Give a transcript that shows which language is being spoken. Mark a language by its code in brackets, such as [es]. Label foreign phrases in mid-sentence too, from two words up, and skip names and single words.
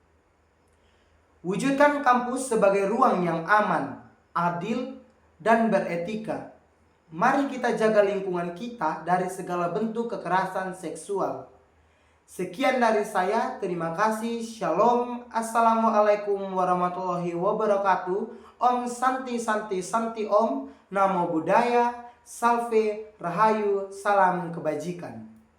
[id] Wujudkan kampus sebagai ruang yang aman, adil, dan beretika. Mari kita jaga lingkungan kita dari segala bentuk kekerasan seksual. Sekian dari saya, terima kasih. Shalom, [ar] السلام عليكم ورحمة الله وبركاته. [sa] ॐ शान्तिः शान्तिः शान्तिः ॐ, [pi] Namo Buddhaya, [id] Salve, Rahayu, Salam Kebajikan.